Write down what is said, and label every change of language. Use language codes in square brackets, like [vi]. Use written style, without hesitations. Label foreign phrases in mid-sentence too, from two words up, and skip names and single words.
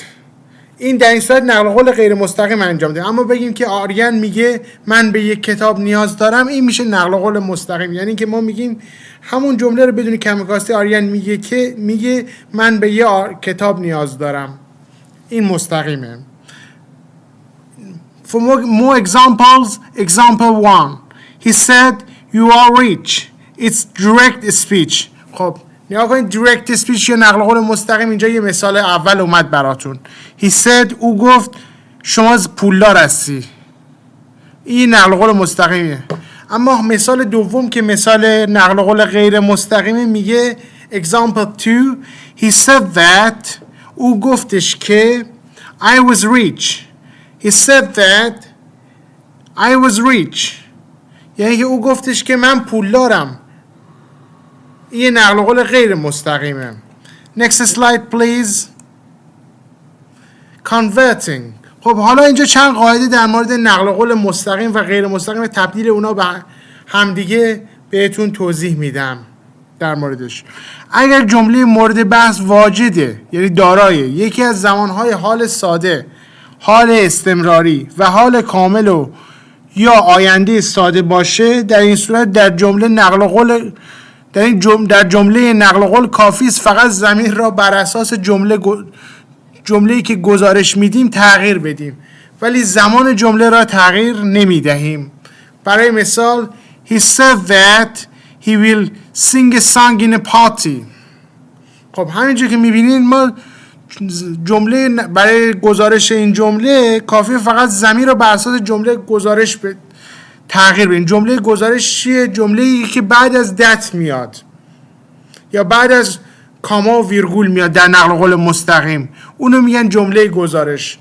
[fa] این در این صورت نقل قول غیر مستقیم انجام ده. اما بگیم که آریان میگه من به یک کتاب نیاز دارم، این میشه نقل قول مستقیم. یعنی که ما میگیم همون جمله رو بدون کم کاستی آریان میگه من به یک کتاب نیاز دارم. این مستقیمه. [en] For more examples, example 1. He said you are rich. It's direct speech. [fa] خب نگاه کنید، [en] direct speech [fa] یا نقل قول مستقیم. اینجا یه مثال اول اومد براتون. [en] He said [fa] او گفت شما پولدار هستی. این نقل قول مستقیمیه. اما مثال دوم که مثال نقل قول غیر مستقیمه میگه [en] example 2. He said that [fa] او گفتش که [en] I was rich. He said that I was rich. [fa] یعنی که او گفتش که من پولدارم. این نقل قول غیر مستقیمه. [en] Next slide please. Converting. [fa] خب حالا اینجا چند قاعده در مورد نقل قول مستقیم و غیر مستقیم تبدیل اونا به همدیگه بهتون توضیح میدم در موردش. اگر جمله مورد بحث واجده، یعنی دارای یکی از زمانهای حال ساده، حال استمراری و حال کامل و یا آینده ساده باشه، در این صورت در جمله نقل قول در جمله نقل قول کافی است فقط ضمیر را بر اساس جمله‌ای که گزارش میدیم تغییر بدیم، ولی زمان جمله را تغییر نمیدهیم. برای مثال [en] he said that he will sing a song in a party. [fa] خب همینجور که میبینید ما جمله برای گزارش این جمله کافی فقط ضمیر را بر اساس جمله گزارش تغییر بدیم. جمله گزارش چیه؟ جمله‌ای که بعد از that میاد یا بعد از کاما و ویرگول میاد در نقل قول مستقیم، اونو میگن جمله گزارش.